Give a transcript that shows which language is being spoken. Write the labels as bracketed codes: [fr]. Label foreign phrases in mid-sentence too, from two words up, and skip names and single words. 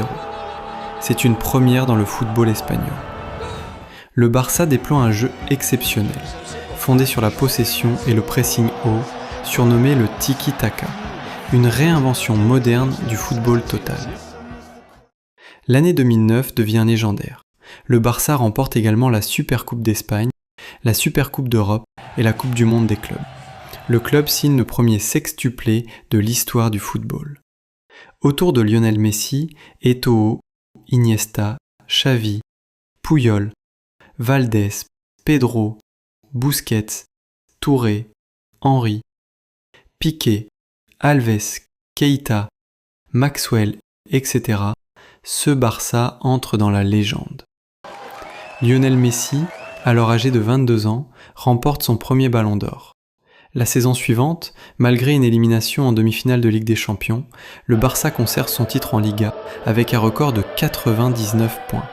[fr] C'est une première dans le football espagnol. Le Barça déploie un jeu exceptionnel, fondé sur la possession et le pressing haut, surnommé le tiki-taka, une réinvention moderne du football total. L'année 2009 devient légendaire. Le Barça remporte également la Supercoupe d'Espagne, la Supercoupe d'Europe et la Coupe du Monde des clubs. Le club signe le premier sextuplé de l'histoire du football. Autour de Lionel Messi, Eto'o, Iniesta, Xavi, Puyol, Valdés, Pedro, Busquets, Touré, Henry, Piqué, Alves, Keita, Maxwell, etc., ce Barça entre dans la légende. Lionel Messi, alors âgé de 22 ans, remporte son premier ballon d'or. La saison suivante, malgré une élimination en demi-finale de Ligue des Champions, le Barça conserve son titre en Liga avec un record de 99 points.